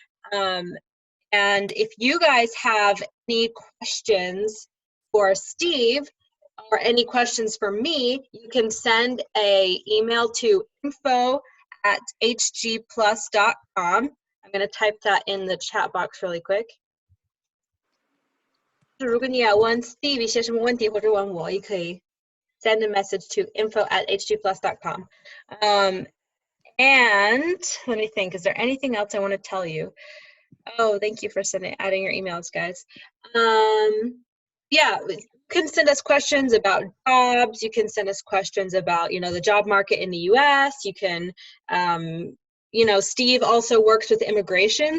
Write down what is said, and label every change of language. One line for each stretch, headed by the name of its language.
English: And if you guys have any questions for Steve or any questions for me, you can send an email to info@hgplus.com. I'm going to type that in the chat box really quick.
Chinese: 如果你要问 Steve 一些什么问题或者问我，也可以 send a message to info@hgplus.com.
English: And let me think, is there anything else I want to tell you? Oh, thank you for adding your emails, guys. Yeah, you can send us questions about jobs. You can send us questions about, the job market in the U.S. You can, Steve also works with immigration.